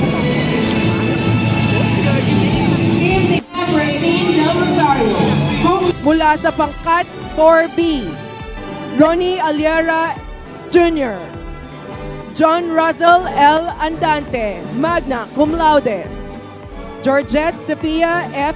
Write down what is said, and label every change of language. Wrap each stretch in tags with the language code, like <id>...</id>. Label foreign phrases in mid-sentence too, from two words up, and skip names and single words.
<tl>Francine Del Rosario. Mula sa pangkat 4B, Ronnie Aliera Jr., John Russell L.</tl> <la>Andante, magna cum laude, Georgette Sofia F.</la>